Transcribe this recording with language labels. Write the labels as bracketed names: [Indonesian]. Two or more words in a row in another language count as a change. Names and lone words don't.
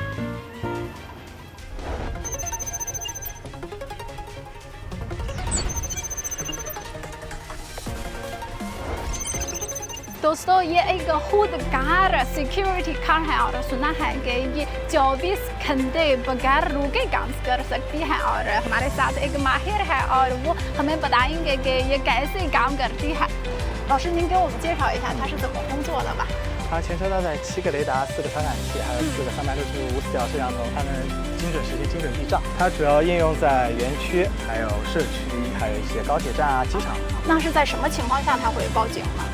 [Urdu] دوستو یہ ایک خودکار [English] security car [Urdu] ہے اور سنا ہے کہ یہ 24 گھنٹے بغیر رکے کام کر سکتی ہے اور ہمارے ساتھ ایک ماہر ہے اور وہ ہمیں بتائیں گے کہ یہ کیسے کام کرتی ہے. [Chinese] 老师您给我们介绍一下它是怎么工作的吧？它前车搭载7个雷达、4个传感器，还有4个365死角摄像头，它能精准实现精准避障。它主要应用在园区、还有社区、还有一些高铁站啊、机场。那是在什么情况下它会报警呢？